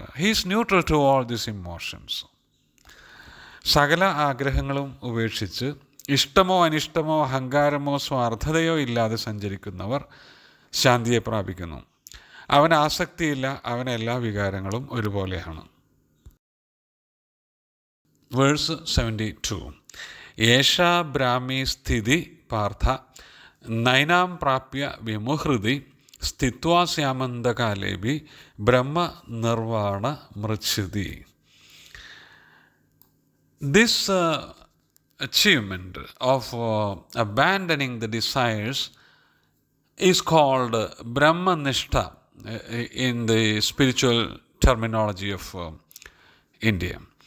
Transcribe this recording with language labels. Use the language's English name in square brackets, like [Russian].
[English] He is neutral to all these emotions. [Malayalam] സകല ആഗ്രഹങ്ങളും ഉപേക്ഷിച്ച് ഇഷ്ടമോ അനിഷ്ടമോ അഹങ്കാരമോ സ്വാർത്ഥതയോ ഇല്ലാതെ സഞ്ചരിക്കുന്നവർ ശാന്തിയെ പ്രാപിക്കുന്നു. അവന് ആസക്തിയില്ല, അവന് എല്ലാ വികാരങ്ങളും ഒരുപോലെയാണ്. [English] Verse 72. [Sanskrit] യേഷാ ബ്രാഹ്മി സ്ഥിതി പാർത്ഥ നൈനാം പ്രാപ്യ വിമുഹൃതി സ്ഥിത്വാ സ്യാമന്തകാലേബി ബ്രഹ്മ nirvana മൃച്ഛതി. [English] This achievement of abandoning the desires is called Brahmanishta in the spiritual terminology of India.